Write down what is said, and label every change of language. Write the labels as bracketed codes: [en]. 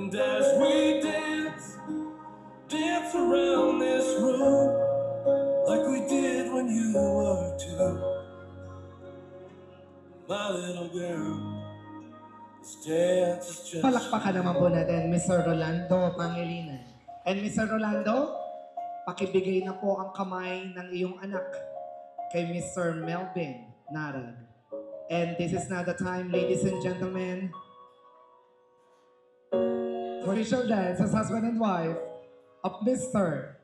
[en] And as we dance, dance around this room like we did when you were two. My little girl, this dance is just... [tl] Palakpakan naman po natin, Mr. Rolando Pangilinan. And Mr. Rolando, pakibigay na po ang kamay ng iyong anak kay Mr. Melvin Narag. [en] And this is now the time, ladies and gentlemen, official dance as husband and wife of Mr.